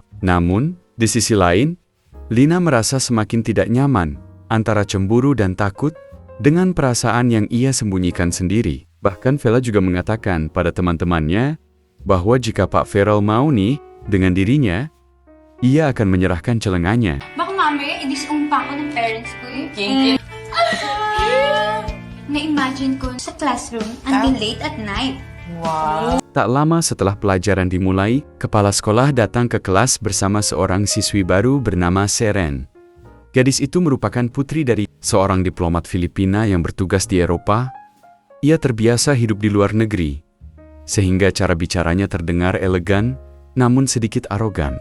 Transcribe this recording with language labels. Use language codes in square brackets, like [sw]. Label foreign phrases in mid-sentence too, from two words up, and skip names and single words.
[id] Namun, di sisi lain, Lina merasa semakin tidak nyaman antara cemburu dan takut dengan perasaan yang ia sembunyikan sendiri. Bahkan Vela juga mengatakan pada teman-temannya bahwa jika Pak Ferol mau nih dengan dirinya, ia akan menyerahkan celengannya. [tl] Baka mamaya, idisumpa ko ng parents ko Na-imagine ko sa classroom [en] until late at night. Wow. [id] Tak lama setelah pelajaran dimulai, kepala sekolah datang ke kelas bersama seorang siswi baru bernama Seren. Gadis itu merupakan putri dari seorang diplomat Filipina yang bertugas di Eropa. Ia terbiasa hidup di luar negeri, sehingga cara bicaranya terdengar elegan, namun sedikit arogan.